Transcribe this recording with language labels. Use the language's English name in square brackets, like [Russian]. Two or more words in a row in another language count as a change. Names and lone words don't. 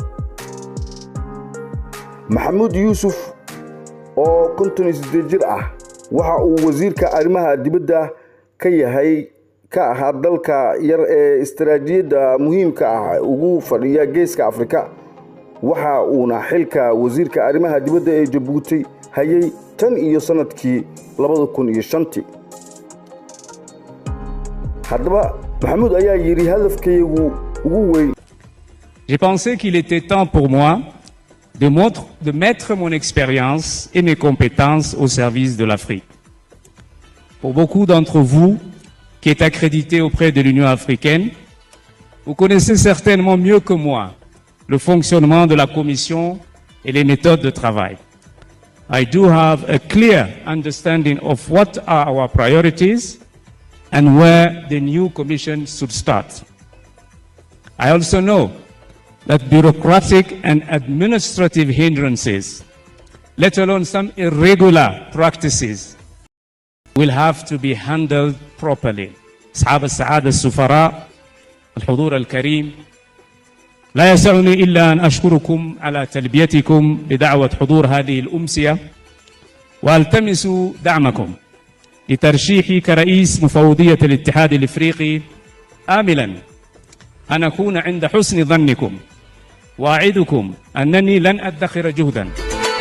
[Somali] Maxamuud Yuusuf oo 58 jir ah waxa uu wasiirka arrimaha dibadda ka ahaa dalka yar ee istiraatiijiyadda muhiimka ah ugu fadhiya geeska Afrika waxa uuna xilka wasiirka arrimaha dibadda ee Djibouti hayay tan iyo sanadkii 2005 haddaba Maxamuud ayaa yiri hadafkaygu ugu weyn [French] J'ai pensé qu'il était temps pour moi de mettre mon expérience et mes compétences au service de l'Afrique. Pour beaucoup d'entre vous qui est accrédité auprès de l'Union africaine, vous connaissez certainement mieux que moi le fonctionnement de la Commission et les méthodes de travail. [English] I do have a clear understanding of what are our priorities and where the new Commission should start. I also know that bureaucratic and administrative hindrances, let alone some irregular practices, will have to be handled properly. [Arabic] أصحاب السعادة السفراء الحضور الكريم، لا يسعني إلا أن أشكركم على تلبيتكم بدعوة حضور هذه الأمسية، وألتمس دعمكم لترشيحي كرئيس مفوضية الاتحاد الإفريقي، آملا أن أكون عند حسن ظنكم، وأعدكم أنني لن أدخر جهدا